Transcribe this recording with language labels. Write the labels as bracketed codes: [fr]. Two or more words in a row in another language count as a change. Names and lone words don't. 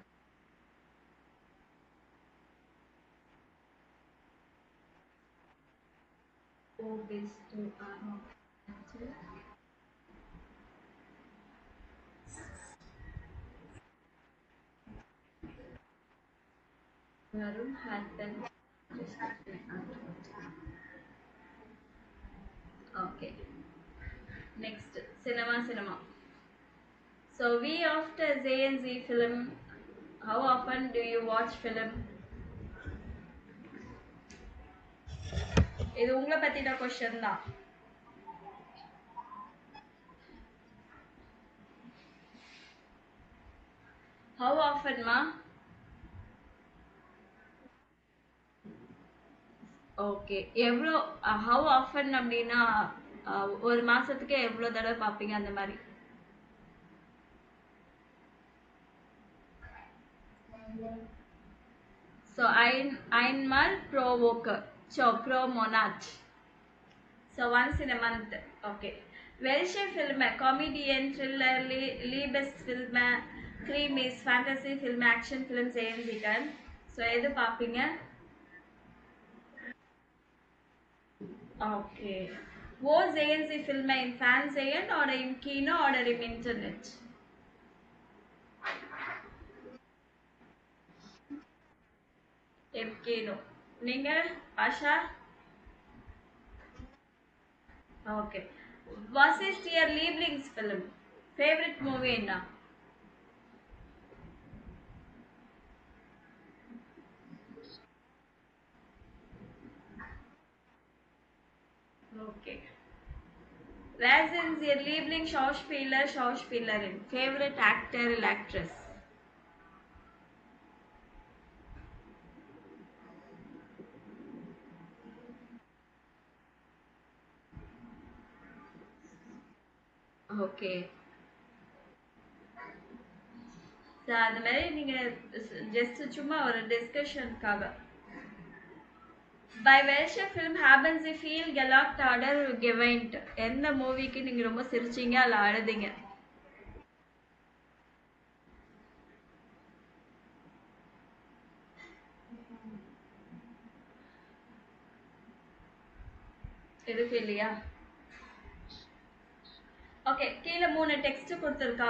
[de] Wo bist du arbeitet? Warum hat Ben nicht geantwortet? [en] Okay. Next, cinema. So we after Z&Z film, how often do you watch film? [ta] இது உங்களை பத்தின கொஸ்டின் தான். [en] How often ma? [ta] ஓகே. எவ்வளோ [en] how often [ta] அப்படின்னா ஒரு மாசத்துக்கு எவ்வளோ தடவை பார்ப்பீங்க அந்த மாதிரி? [de] So einmal pro Woche. So pro Monat. [en] So once in a month. Okay. [de] Welche Filme? Comedian, Thriller, Liebesfilme, Krimis, Fantasy Film, Action Film sehen Sie dann? [ta] So எது பார்ப்பீங்க? [en] Okay. [de] Wo sehen Sie Filme im Fernsehen oder im Kino oder im Internet? Im Kino. [ta] நீங்க ஆஷா? ஓகே. [de] Was [en] is your [de] Lieblingsfilm? [en] Favorite movie [ta] என்ன? [en] Okay. [de] Wer sind Ihr Lieblingsschauspieler, Schauspielerin? [en] Favorite actor or actress? [ta] ஓகே. ஸோ அந்த மாதிரி நீங்கள் ஜஸ்ட் சும்மா ஒரு டிஸ்கஷனுக்காக. [de] By welcher Film haben Sie viel gelacht oder geweint? [ta] எந்த மூவிக்கு நீங்கள் ரொம்ப சிரிச்சீங்க அல்ல அழுதீங்க? எதுவும் இல்லையா? ஓகே, கீழே 3 டெக்ஸ்ட் கொடுத்துருக்காங்க.